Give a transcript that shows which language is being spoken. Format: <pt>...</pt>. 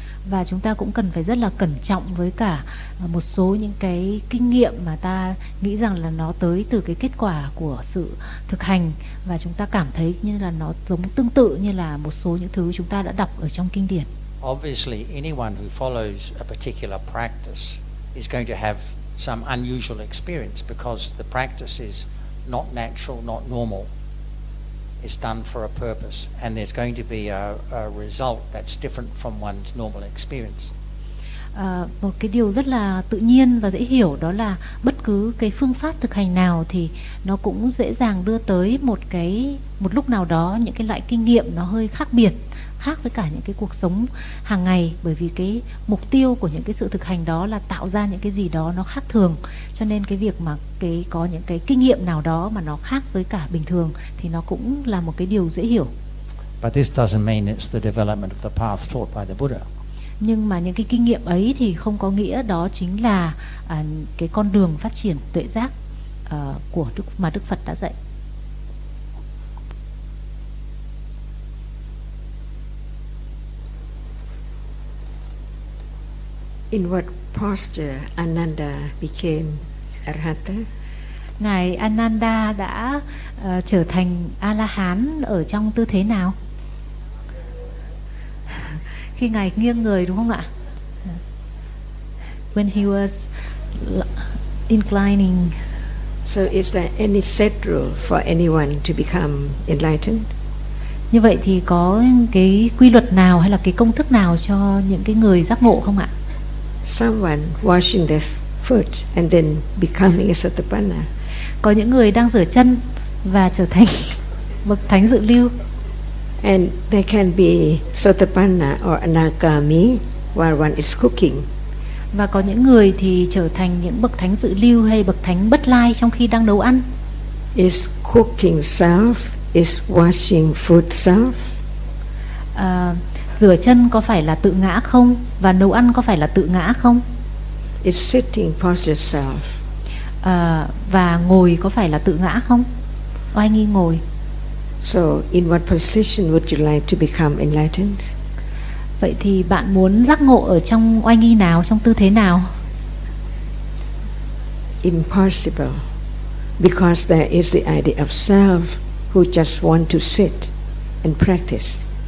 <vi>Và chúng ta cũng cần phải rất là cẩn trọng với cả một số những cái kinh nghiệm mà ta nghĩ rằng là nó tới từ cái kết quả của sự thực hành, và chúng ta cảm thấy như là nó giống tương tự như là một số những thứ chúng ta đã đọc ở trong kinh điển.</vi> <en>Obviously, anyone who follows a particular practice is going to have some unusual experience because the practice is not natural, not normal. Is done for a purpose, and there's going to be a result that's different from one's normal experience.</en> <vi>Một cái điều rất là tự nhiên và dễ hiểu đó là bất cứ cái phương pháp thực hành nào thì nó cũng dễ dàng đưa tới một lúc nào đó những cái loại kinh nghiệm nó hơi khác biệt, khác với cả những cái cuộc sống hàng ngày, bởi vì cái mục tiêu của những cái sự thực hành đó là tạo ra những cái gì đó nó khác thường, cho nên cái việc mà cái có những cái kinh nghiệm nào đó mà nó khác với cả bình thường thì nó cũng là một cái điều dễ hiểu.</vi> <en>But this doesn't mean it's the development of the path taught by the Buddha.</en> <vi>Nhưng mà những cái kinh nghiệm ấy thì không có nghĩa đó chính là cái con đường phát triển tuệ giác mà Đức Phật đã dạy.</vi> <en>In what posture Ananda became Arhat?</en> <vi>Ngài Ananda đã trở thành A-la-hán ở trong tư thế nào? Khi ngài nghiêng người đúng không ạ?</vi> <en>When he was inclining. So is there any set rule for anyone to become enlightened?</en> <vi>Như vậy thì có cái quy luật nào hay là cái công thức nào cho những cái người giác ngộ không ạ?</vi> <en>Someone washing their foot and then becoming a sotapanna.</en> <vi>Có những người đang rửa chân và trở thành bậc thánh dự lưu.</vi> <en>And they can be sotapanna or anagami while one is cooking.</en> <vi>Và có những người thì trở thành những bậc thánh dự lưu hay bậc thánh bất lai trong khi đang nấu ăn.</vi> <en>Is cooking self, is washing food self.</en> <vi>Rửa chân có phải là tự ngã không? Và nấu ăn có phải là tự ngã không?</vi> <en>Is sitting posture self.</en> <vi>Và ngồi có phải là tự ngã không? Oai nghi ngồi.</vi> <en>So in what position would you like to become enlightened?</en> <vi>Vậy thì bạn muốn giác ngộ ở trong oai nghi nào, trong tư thế nào?</vi> <en>Impossible. Because there is the idea of self who just want to sit and practice.</en>